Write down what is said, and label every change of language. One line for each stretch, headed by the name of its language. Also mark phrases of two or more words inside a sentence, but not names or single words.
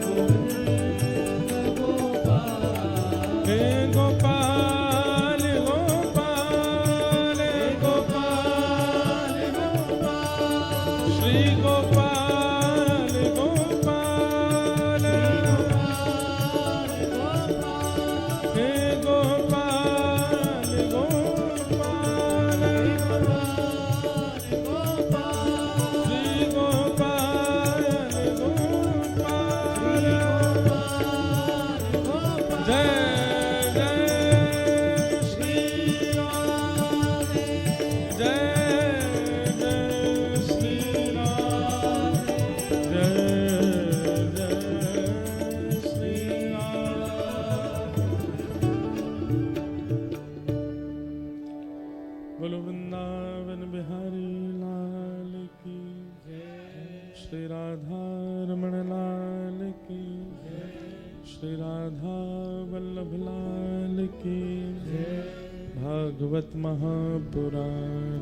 Hindi: हे गोपाल गोपाल गोपाल श्री गोपाल गोपाल हे गोपाल गोपाल श्री गोपाल गोपाल जय जय श्री राम जय जय श्री राम जय जय श्री राम। बोलो वृंदावन बिहारी लाल की श्री राधा रमण लाल की श्री राधा वल्लभ लाल की भागवत महापुराण